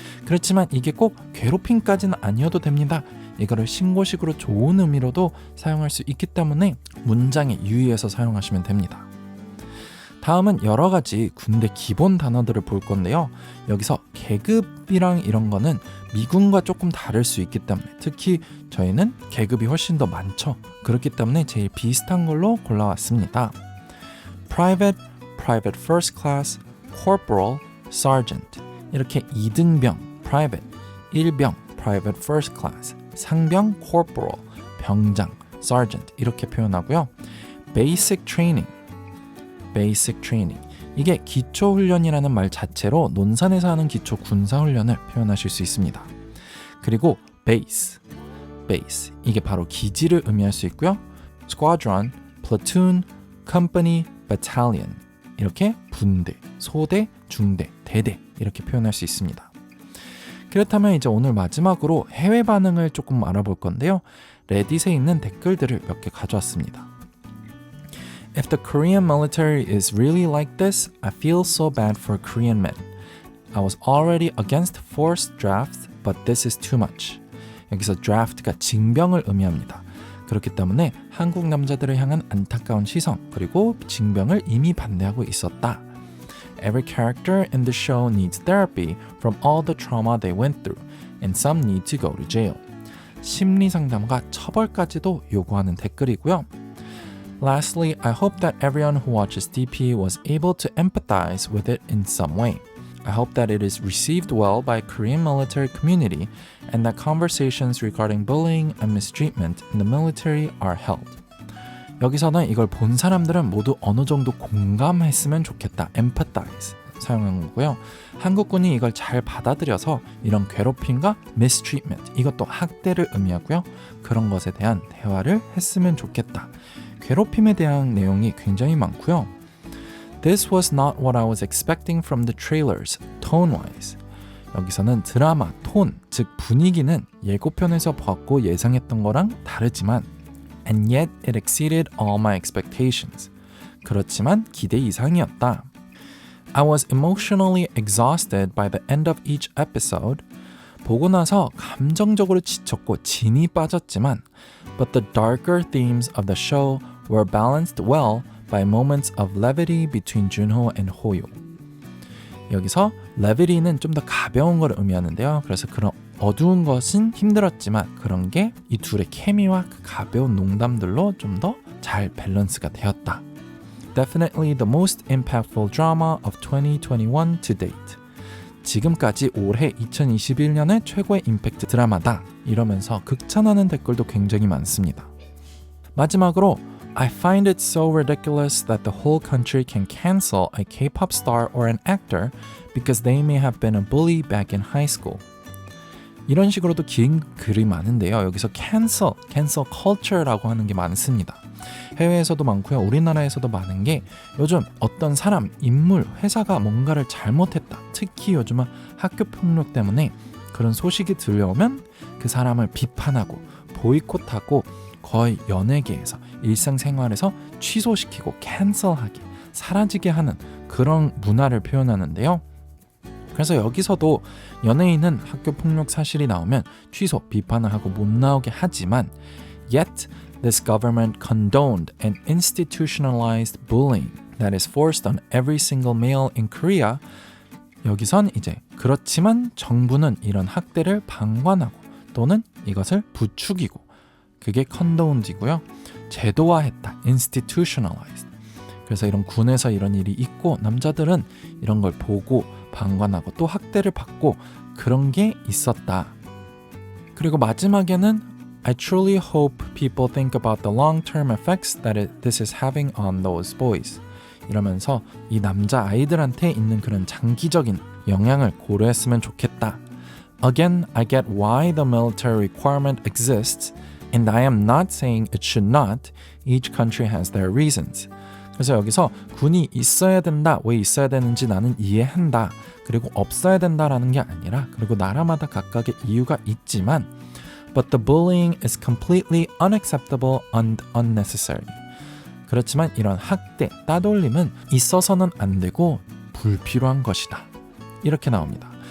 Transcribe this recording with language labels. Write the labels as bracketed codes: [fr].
[ko] 그렇지만 이게 꼭 괴롭힘까지는 아니어도 됩니다. 이거를 신고식으로 좋은 의미로도 사용할 수 있기 때문에 문장에 유의해서 사용하시면 됩니다. 다음은 여러 가지 군대 기본 단어들을 볼 건데요. 여기서 계급이랑 이런 거는 미군과 조금 다를 수 있기 때문에 특히 저희는 계급이 훨씬 더 많죠. 그렇기 때문에 제일 비슷한 걸로 골라왔습니다. Private, Private First Class, Corporal, Sergeant 이렇게 2등병, Private, 1병, Private First Class, 상병, Corporal, 병장, Sergeant 이렇게 표현하고요. Basic Training, Basic Training 이게 기초훈련이라는 말 자체로 논산에서 하는 기초 군사훈련을 표현하실 수 있습니다. 그리고 Base, Base 이게 바로 기지를 의미할 수 있고요. Squadron, Platoon, Company, Battalion 이렇게 분대, 소대, 중대, 대대 이렇게 표현할 수 있습니다. 그렇다면 이제 오늘 마지막으로 해외 반응을 조금 알아볼 건데요. 레딧에 있는 댓글들을 몇 개 가져왔습니다. [en] If the Korean military is really like this, I feel so bad for Korean men. I was already against forced drafts, but this is too much. [ko] 여기서 draft가 징병을 의미합니다. 그렇기 때문에 한국 남자들을 향한 안타까운 시선 그리고 징병을 이미 반대하고 있었다. [en] Every character in the show needs therapy from all the trauma they went through, and some need to go to jail. [ko] 심리 상담과 처벌까지도 요구하는 댓글이고요. [en] Lastly, I hope that everyone who watches DP was able to empathize with it in some way. I hope that it is received well by Korean military community and that conversations regarding bullying and mistreatment in the military are held. [ko] 여기서는 이걸 본 사람들은 모두 어느 정도 공감했으면 좋겠다. empathize 사용한 거고요. 한국군이 이걸 잘 받아들여서 이런 괴롭힘과 mistreatment 이것도 학대를 의미하고요. 그런 것에 대한 대화를 했으면 좋겠다. 괴롭힘에 대한 내용이 굉장히 많고요. [en] This was not what I was expecting from the trailers, tone-wise. [ko] 여기서는 드라마, 톤, 즉 분위기는 예고편에서 봤고 예상했던 거랑 다르지만 [en] And yet it exceeded all my expectations. [ko] 그렇지만 기대 이상이었다. [en] I was emotionally exhausted by the end of each episode. [ko] 보고 나서 감정적으로 지쳤고 진이 빠졌지만 [en] But the darker themes of the show were balanced well by moments of levity between Junho and Hoyo. [ko] 여기서 levity는 좀 더 가벼운 걸 의미하는데요. 그래서 그런 어두운 것은 힘들었지만 그런 게 이 둘의 케미와 그 가벼운 농담들로 좀 더 잘 밸런스가 되었다. [en] Definitely the most impactful drama of 2021 to date. [ko] 지금까지 올해 2021년의 최고의 임팩트 드라마다 이러면서 극찬하는 댓글도 굉장히 많습니다. 마지막으로 [en] I find it so ridiculous that the whole country can cancel a K-pop star or an actor because they may have been a bully back in high school. [ko] 이런 식으로도 긴 글이 많은데요. 여기서 cancel culture라고 하는 게 많습니다. 해외에서도 많고요. 우리나라에서도 많은 게 요즘 어떤 사람, 인물, 회사가 뭔가를 잘못했다. 특히 요즘은 학교 폭력 때문에 그런 소식이 들려오면 그 사람을 비판하고 보이콧하고 거의 연예계에서 일상생활에서 취소시키고 캔슬하게 사라지게 하는 그런 문화를 표현하는데요. 그래서 여기서도 연예인은 학교 폭력 사실이 나오면 취소, 비판을 하고 못 나오게 하지만 [en] Yet, this government condoned and institutionalized bullying that is forced on every single male in Korea. [ko] 여기선 이제 그렇지만 정부는 이런 학대를 방관하고 또는 이것을 부추기고 그게 condoned이고요. 제도화했다. institutionalized. 그래서 이런 군에서 이런 일이 있고 남자들은 이런 걸 보고 방관하고 또 학대를 받고 그런 게 있었다. 그리고 마지막에는 [en] I truly hope people think about the long-term effects that this is having on those boys. [ko] 이러면서 이 남자 아이들한테 있는 그런 장기적인 영향을 고려했으면 좋겠다. [en] Again, I get why the military requirement exists, and I am not saying it should not. Each country has their reasons. [ko] 그래서 여기서 군이 있어야 된다, 왜 있어야 되는지 나는 이해한다. 그리고 없어야 된다라는 게 아니라 그리고 나라마다 각각의 이유가 있지만 [en] But the bullying is completely unacceptable and unnecessary. [ko] 그렇지만 이런 학대, 따돌림은 있어서는 안 되고 불필요한 것이다. 이렇게 나옵니다.